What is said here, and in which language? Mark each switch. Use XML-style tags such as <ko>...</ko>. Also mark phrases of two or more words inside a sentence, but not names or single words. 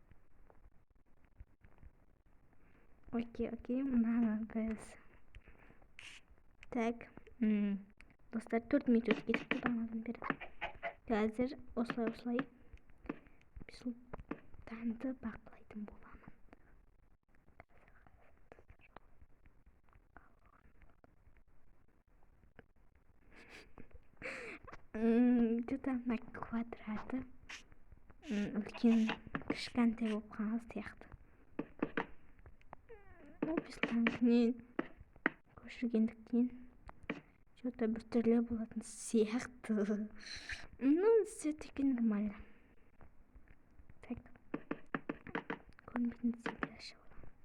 <kk>Окей, мынаны біз.</kk> <ru>Так.</ru> <kk>Достар, 4 минут кетіп тұрмадым бері. Қазір осылай. Бисұлтанды бақылайтын боламын.</kk> <ru>Что-то на квадраты.</ru> <kk>Үлкен кішкентай болып қалған сияқты. Бисұлтанмен көшіргендіктен что-то бір түрлі болатын сияқты.</kk> <ru>Все-таки нормально. Так.</ru> <kk>Көрінбейтін зелья ашып</kk>